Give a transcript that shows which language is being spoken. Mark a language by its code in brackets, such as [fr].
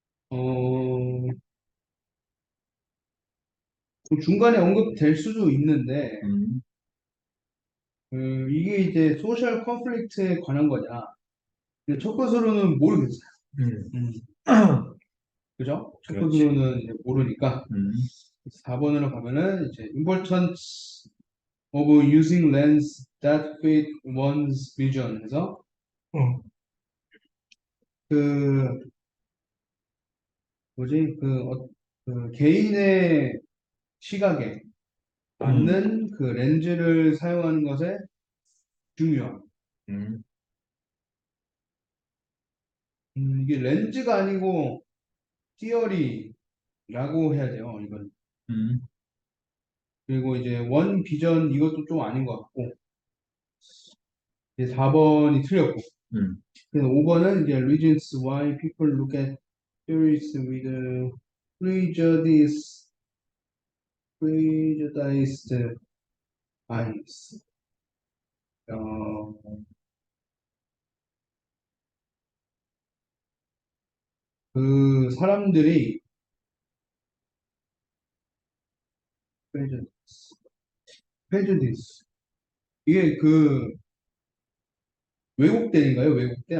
[ko] 어, 그 중간에 언급될 수도 있는데, 음. 이게 이제 소셜 컨플릭트에 관한 거냐. 근데 첫 것으로는 모르겠어요. 음. 음, 그죠? 첫 그렇지. 것으로는 이제 모르니까. 음. 4번으로 가면은 이제 [en] importance of using lens that fit one's vision [ko] 해서 어. 그 뭐지 그 개인의 시각에 음. 맞는 그 렌즈를 사용하는 것에 중요한. 음, 이게 렌즈가 아니고 티어리라고 해야 돼요, 이건. 음, 그리고 이제 원 비전 이것도 좀 아닌 것 같고, 이제 4번이 틀렸고, 음. 그래서 5번은 이제 [en] reasons why people look at theories with prejudice, prejudiced eyes. [ko] 어, 그 사람들이 prejudice, prejudice. 이게 그 왜곡된인가요? 왜곡된?